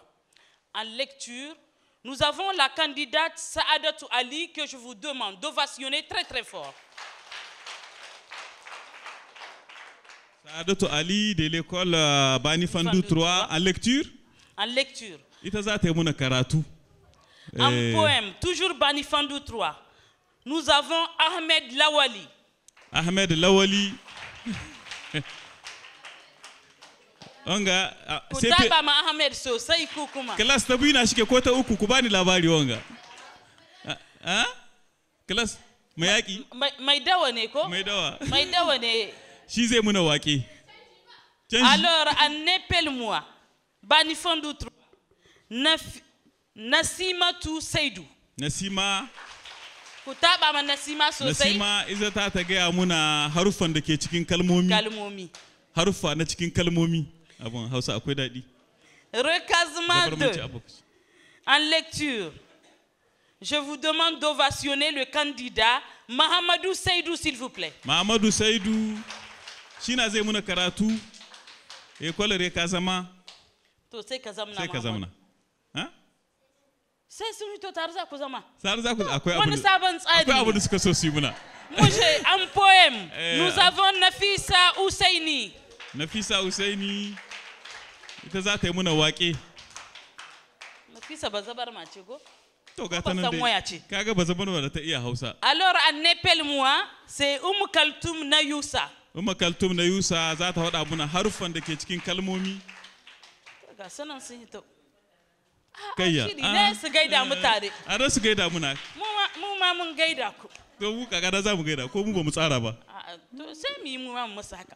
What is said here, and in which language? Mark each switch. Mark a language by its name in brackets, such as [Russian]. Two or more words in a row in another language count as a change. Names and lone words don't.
[French] En lecture, nous avons la candidate Saadatou Ali que je vous demande d'ovationner très très fort. Saadatou Ali de l'école Banifandou 3 en lecture. En lecture. En poème, toujours Banifandou 3. Nous avons Ahmed Lawali. Ahmed Lawali. Wanga [Hausa] ku taba ma Ahmed sosai ku kuma. Class ta biyu na shike ko ta uku ku bani labari wanga. Class mai yaki? Mai dawa ne ko? Mai dawa. Mai dawa ne. Shi zai muna waƙe. [French] Alors, appelle-moi. Bani Fondou 3. Nasimatou Seydou. Nasima. [Hausa] Ku taba ma Nasima sosai. Nasima iza ta gaya muna haruffan da ke cikin kalmomi. Kalmomi. Haruffa na cikin kalmomi. Abun Hausa akwai daɗi. [French] Recasement 2. En lecture. Je vous demande d'ovationner le candidat Mahamadou Seydou, s'il vous plaît. Mahamadou Seydou. [Hausa] Shina zai muna karatu. [French] École Recasement. [Hausa] To sai ka zamna. Sai ka zamna. Sai sun yi to tare za ku zama. Tare za ku akwai abu. Wani sabon tsari. Akwai abu da suka so su yi muna. [French] Muje un poème. Nous avons Nafisa Ousseini. [Hausa] Nafisa Ousseini. Ita za ta yi muna waƙe. Nafisa ba zabar mace ko? To ga ta nan dai. Kaga ba zabar da ta iya Hausa. [French] Alors en appelle-moi, c'est Kaltoum Nayousa. [Hausa] Kaltoum Nayousa za ta faɗa muna haruffan da ke cikin kalmomi. Ga sanan sun yi to. Kayya. Ne su gaida mu tare. A da su gaida muna. Mu ma mun gaida ku. To mu kaga da za mu gaida ko mu ba mu tsara ba. To sai mu yi mu ma mu masa haka.